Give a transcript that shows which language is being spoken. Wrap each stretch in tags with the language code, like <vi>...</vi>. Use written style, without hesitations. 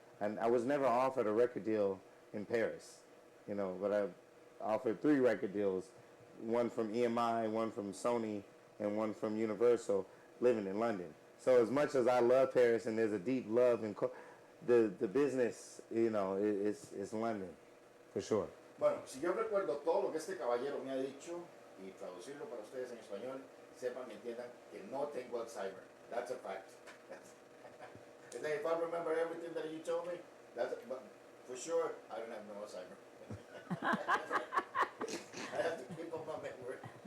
<en>And I was never offered a record deal in Paris, but I offered 3 record deals, one from EMI, one from Sony, and one from Universal, living in London. So as much as I love Paris and there's a deep love in the business, it's London, for sure.</en> <es>Bueno, si yo recuerdo todo lo que este caballero me ha dicho y traducirlo para ustedes en español, sepan y entiendan que no tengo Alzheimer.</es> <en>That's a fact. If I remember everything that you told me, but for sure, I don't have no Alzheimer. I have to keep up my memory.</en>